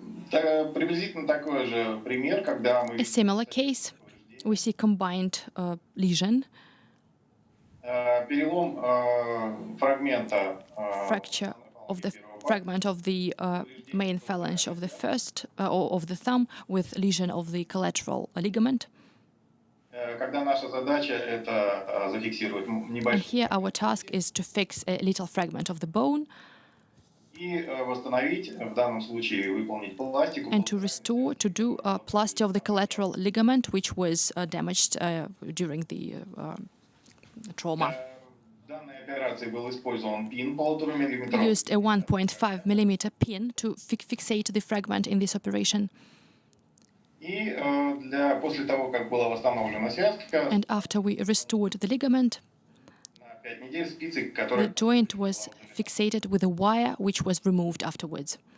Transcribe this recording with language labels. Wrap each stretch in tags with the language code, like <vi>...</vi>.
<ru>Приблизительно такой же пример, когда мы</ru> <en>A similar case, we see combined lesion,</en> <ru>перелом фрагмента</ru> <en>fracture of the fragment of the main phalange of the first or of the thumb with lesion of the collateral ligament.</en> <ru>когда наша задача это зафиксировать</ru> <en>And</en> <ru>небольшой</ru> <en>here our task is to fix a little fragment of the bone</en> <ru>и восстановить, в данном случае выполнить пластику.</ru> <en>and to restore, to do a plaster of the collateral ligament, which was damaged during the trauma.</en> <ru>В данной операции был использован пин 1,5</ru> <en>We</en> <ru>мм.</ru> <en>used a 1.5 millimeter pin to fixate the fragment in this operation.</en> <ru>И после того, как была восстановлена связка,</ru> <en>And after we restored the ligament,</en> <ru>на 5 недель спицы,</ru> <en>the</en> <ru>которая</ru> <en>joint was fixated with a wire which was removed afterwards.</en>